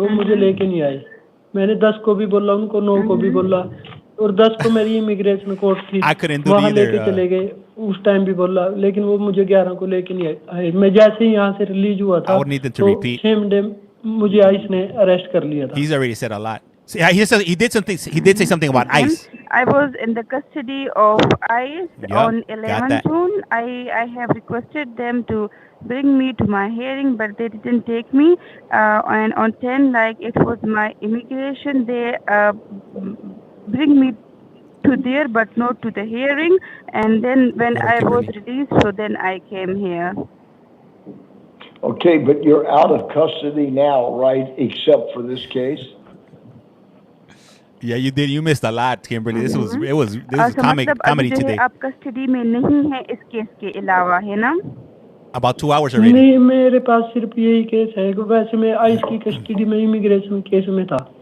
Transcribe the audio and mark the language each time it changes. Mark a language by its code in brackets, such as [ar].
[hi] वो मुझे लेके नहीं आए। मैंने 10 को भी बोला, उनको 9 को भी बोला, और 10 को मेरी इमिग्रेशन कोर्ट थी, वहाँ लेके चले गए। उस टाइम भी बोला, लेकिन वो मुझे 11 को लेके नहीं आए। मैं जैसे ही यहाँ से रिलीज हुआ था, तो सेम डे मुझे आइस ने अरेस्ट कर लिया था। [en] He's already said a lot. See, he did something. He did say something about ICE. I was in the custody of ICE on 11 June. I have requested them to bring me to my hearing, but they didn't take me. And on 10, like it was my immigration, they bring me to there, but not to the hearing. And then when I was released, so then I came here. Okay, but you're out of custody now, right? Except for this case. Yeah, you did. You missed a lot, Kimberly. This was comedy today. [hi] आप custody में नहीं है इस case के अलावा, है ना? [en] About 2 hours already. [hi] नहीं, मेरे पास सिर्फ यही केस है। वैसे मैं आइस की कस्टडी में इमिग्रेशन केस में था।